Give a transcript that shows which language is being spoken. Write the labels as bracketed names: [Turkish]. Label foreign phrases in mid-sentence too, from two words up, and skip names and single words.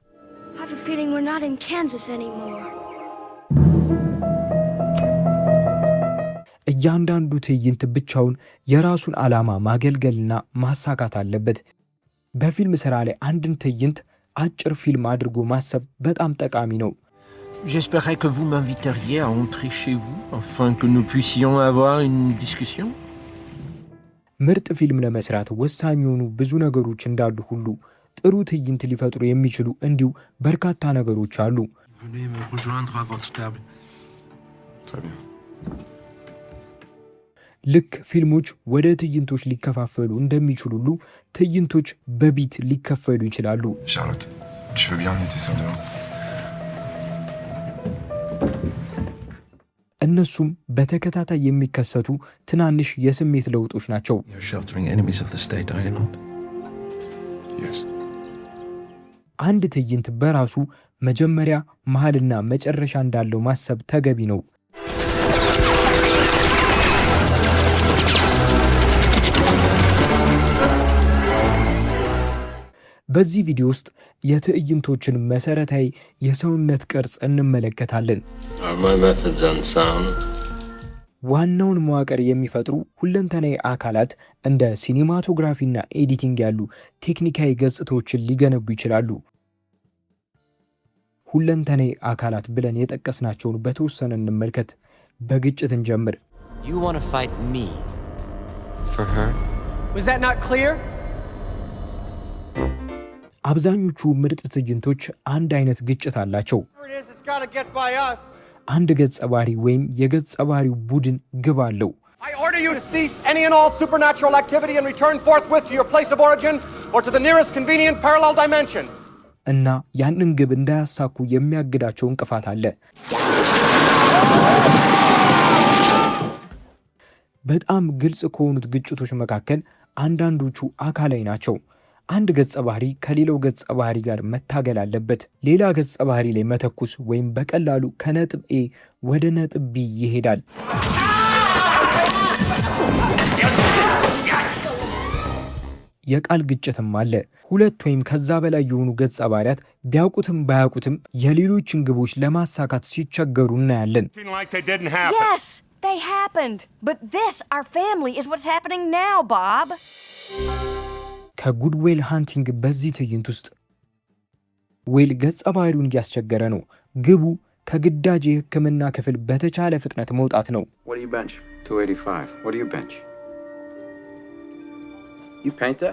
[Amharic] እያንዳንዱ ትዕይንት ብቻውን የራሱን ዓላማ ማገልገልና ማሳካት አለበት። በፊልም ሥራ ላይ አንድን ትዕይንት አጭር ፊልም አድርጎ ማሰብ በጣም ጠቃሚ ነው። [French] J'espérais que vous m'inviteriez à entrer chez vous afin que nous puissions avoir une discussion. [Amharic] ምርጥ ፊልም ለመስራት ወሳኝ የሆኑ ብዙ ነገሮች እንዳሉ ሁሉ ጥሩ ትዕይንት ሊፈጥሩ የሚችሉ እንዲሁ በርካታ ነገሮች አሉ። [French] Venez me rejoindre à votre table. Très bien. [Amharic] ልክ ፊልሞች ወደ ትዕይንቶች ሊከፋፈሉ እንደሚችሉ ሁሉ ትዕይንቶች በቢት ሊከፈሉ ይችላሉ። [French] Charlotte, tu veux bien emmener tes sœurs dehors? [Amharic] እነሱም በተከታታይ የሚከሰቱ ትናንሽ የስሜት ለውጦች ናቸው። [English] You're sheltering enemies of the state, are you not? Yes. [Amharic] አንድ ትዕይንት በራሱ መጀመሪያ መሃልና መጨረሻ እንዳለው ማሰብ ተገቢ ነው። በዚህ ቪዲዮ ውስጥ የትዕይንቶችን መሰረታዊ የሰውነት ቅርጽ እንመለከታለን። ዋናውን መዋቅር የሚፈጥሩ ሁለንተናዊ አካላት እንደ ሲኒማቶግራፊና ኤዲቲንግ ያሉ ቴክኒካዊ ገጽታዎችን ሊገነቡ ይችላሉ። ሁለንተናዊ አካላት ብለን የጠቀስናቸውን በተወሰነ እንመልከት። በግጭት እንጀምር። [English] You want to fight me for her? Was that not clear? [Amharic] አብዛኞቹ ምርጥ ትዕይንቶች አንድ አይነት ግጭት አላቸው። አንድ ገጸ ባህሪ ወይም የገጸ ባህሪው ቡድን ግብ አለው። [English] I order you to cease any and all supernatural activity and return forthwith to your place of origin or to the nearest convenient parallel dimension. [Amharic] እና ያንን ግብ እንዳያሳኩ የሚያግዳቸው እንቅፋት አለ። በጣም ግልጽ ከሆኑት ግጭቶች መካከል አንዳንዶቹ አካላዊ ናቸው። አንድ ገጸ ባህሪ ከሌላው ገጸ ባህሪ ጋር መታገል አለበት። ሌላ ገጸ ባህሪ ላይ መተኩስ ወይም በቀላሉ ከነጥብ ኤ ወደ ነጥብ ቢ ይሄዳል። የቃል ግጭትም አለ። ሁለት ወይም ከዛ በላይ የሆኑ ገጸ ባህሪያት ቢያውቁትም ባያውቁትም የሌሎችን ግቦች ለማሳካት ሲቸገሩ እናያለን። [English] Yes, they happened. But this, our family, is what's happening now, Bob. [Amharic] ከጉድ ዌል ሃንቲንግ በዚህ ትዕይንት ውስጥ ዌል ገጸ ባህሪውን እያስቸገረ ነው። ግቡ ከግዳጅ የሕክምና ክፍል በተቻለ ፍጥነት መውጣት ነው። [English] What do you bench? 285. What do you bench? You paint that?